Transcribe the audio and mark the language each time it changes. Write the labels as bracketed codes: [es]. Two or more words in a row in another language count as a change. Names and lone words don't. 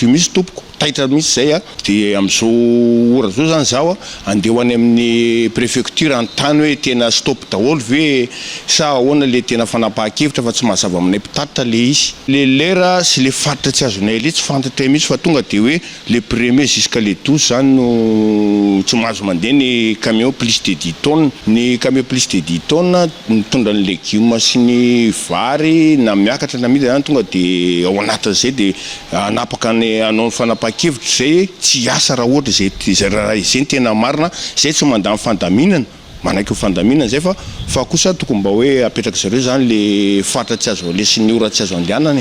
[mg] io misy tompoko taitra misy zay dia amin'izao ora zao zany zaho andeha ho any amin'ny préfecture an-tany hoe tena stop daholo ve sa ahoana le tena fanapahan-kevitra fa tsy mahazava aminay mpitatitra le izy le lera sy le faritra tsy azonay le tsy fantatra mihitsy fa tonga dia hoe [fr] le premier jusqu'à le [mg] 12 zany no tsy mahazo mandeha ny [fr] camion plus de 10 tonnes [mg] ny [fr] camion plus de 10 tonnes [mg] mitondra ny légumes sy ny vary na miakatra na mida zany tonga dia ao anatin'izay dia anapaka ny anao ny fanapahan-kevitra zay tsy asa raha ohatra zay tena marina zay tsy mandany fandaminana manaiky fandaminana zay fa kosa tokony mba hoe apetraka zareo zany le faritra tsy azo lesy ny ora tsy azo andehanany